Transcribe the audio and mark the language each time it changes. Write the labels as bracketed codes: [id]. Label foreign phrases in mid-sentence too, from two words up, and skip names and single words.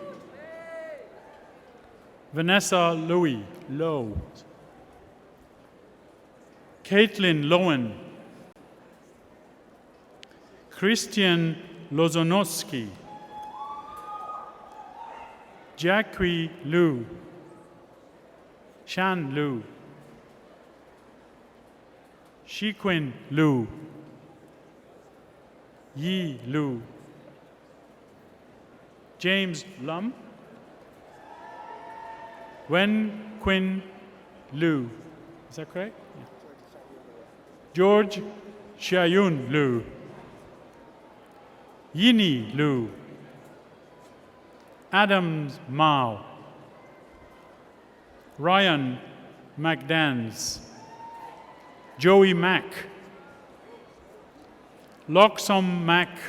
[en] Vanessa Louie Lowe, Caitlin Lowen, Christian Lozonoski, Jackie Liu, Shan Liu, Shiquin Liu, Yi Liu, James Lum, Wen Quinn Liu. Is that correct? Yeah. George Xiaoyun Liu, Yini Liu, Adams Mao, Ryan McDans, Joey Mack, Loksom Mack,